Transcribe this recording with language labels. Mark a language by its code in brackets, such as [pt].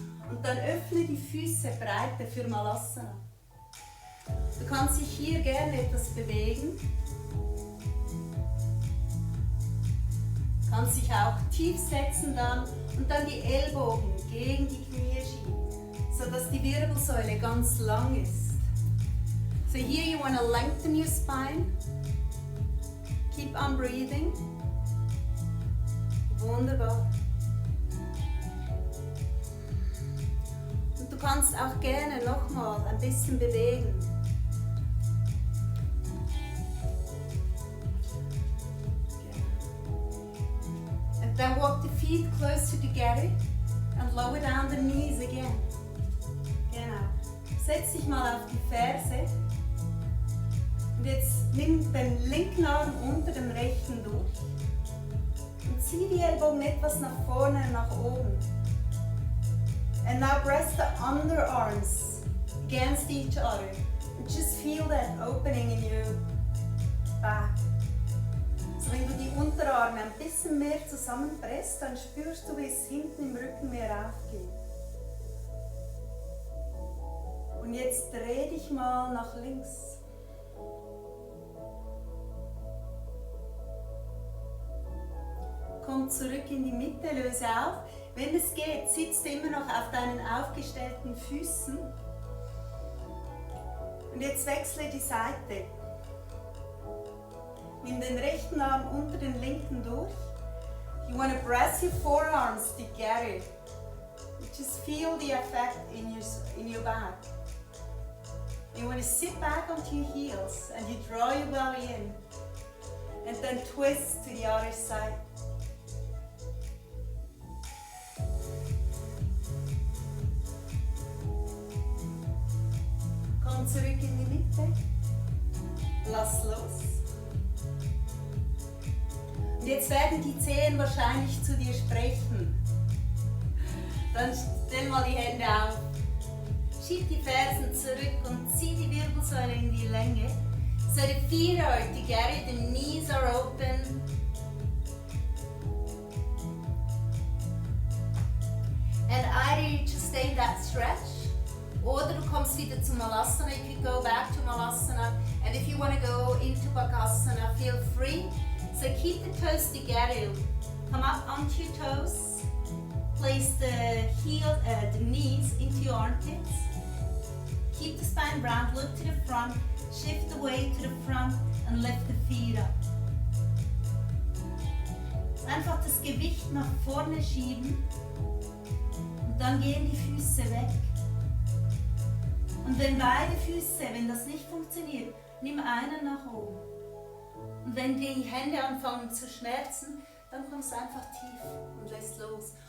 [de] Und dann öffne die Füße breiter für Malasana. Du kannst dich hier gerne etwas bewegen. Du kannst dich auch tief setzen dann und dann die Ellbogen gegen die Knie schieben, sodass die Wirbelsäule ganz lang ist. [en] So here you want to lengthen your spine. Keep on breathing. [de] Wunderbar. Und du kannst auch gerne nochmal ein bisschen bewegen. [en] And then walk the feet closer together and lower down the knees again. [de] Genau. Setz dich mal auf die Ferse. Und jetzt nimm den linken Arm unter dem rechten durch. Und zieh die Ellbogen etwas nach vorne und nach oben. [en] And now press the underarms against each other. And just feel that opening in your back. [de] So wenn du die Unterarme ein bisschen mehr zusammenpresst, dann spürst du, wie es hinten im Rücken mehr aufgeht. Und jetzt dreh dich mal nach links. Komm zurück in die Mitte, löse auf. Wenn es geht, sitzt du immer noch auf deinen aufgestellten Füßen. Und jetzt wechsle die Seite. Nimm den rechten Arm unter den linken durch. [en] You want to press your forearms together. Just feel the effect in your back. You want to sit back onto your heels and you draw your belly in. And then twist to the other side. [de] Komm zurück in die Mitte. Lass los. Und jetzt werden die Zehen wahrscheinlich zu dir sprechen. Dann stell mal die Hände auf. Schieb die Fersen zurück und zieh die Wirbelsäule in die Länge. [en] So the feet are together, the knees are open. And either you just stay in that stretch, [de] oder du kommst wieder zu Malasana. [en] You could go back to Malasana. And if you want to go into Bakasana, feel free. So keep the toes together. Come up onto your toes. Place the knees into your armpits. Keep the spine round, look to the front. Shift the weight to the front and lift the feet up. [de] Einfach das Gewicht nach vorne schieben. Und dann gehen die Füße weg. Und wenn beide Füße, wenn das nicht funktioniert, nimm einen nach oben. Und wenn die Hände anfangen zu schmerzen, dann kommst du einfach tief und lässt los.